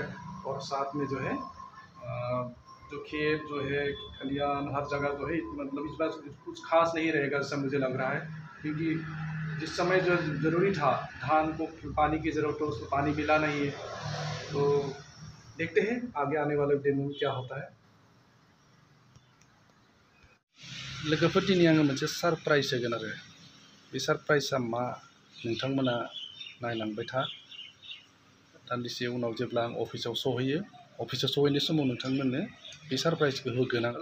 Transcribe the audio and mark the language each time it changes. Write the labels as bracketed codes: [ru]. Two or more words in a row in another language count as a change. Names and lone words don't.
[hi] और साथ में जो है जो खेत जो है खलियान हर जगह जो है मतलब इस बार कुछ खास नहीं रहेगा जैसा मुझे लग रहा है। क्योंकि जिस समय जो ज़रूरी था धान को पानी की ज़रूरत हो, उसको पानी मिला नहीं है। तो देखते हैं आगे आने वाले दिन में क्या होता है। [brx] लोगोफोर दिनै आङो मोनसे सरप्राइज होगोन आरो बे सरप्राइजआ मा नोंथांमोना नायलांबाय था। दान्दिसे उनाव जेब्ला आं अफिसाव सहैनाय समाव नोंथांमोननो बे सरप्राइजखौ होगोन आं।